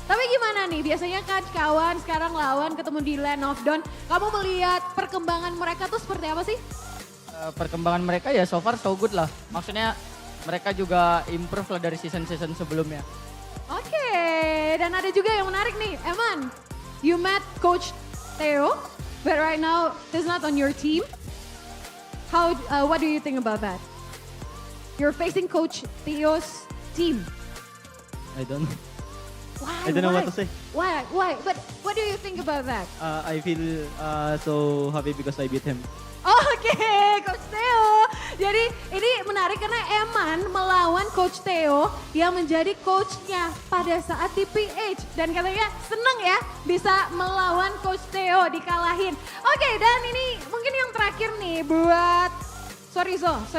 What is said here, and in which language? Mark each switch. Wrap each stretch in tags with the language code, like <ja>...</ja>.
<id>Tapi gimana nih biasanya kan kawan sekarang lawan ketemu di Land of Dawn. Kamu melihat perkembangan mereka tuh seperti apa sih? Perkembangan mereka ya</id> <en>so far so good</en> <id>lah. Maksudnya mereka juga improve lah dari season-season sebelumnya. Oke, dan ada juga yang menarik nih, Eman.</id> <en>You met Coach Theo, but right now he's not on your team. What do you think about that? You're facing Coach Theo's team. I don't know. Why? I don't know what to say. Why? But what do you think about that? I feel so happy because I beat him.</en> <id>Oke, Coach Theo. Jadi ini menarik karena Eman melawan Coach Theo yang menjadi coachnya pada saat di PH. Dan katanya seneng ya bisa melawan Coach Theo dikalahin. Oke, dan ini mungkin yang terakhir nih buat Sorry So.</id>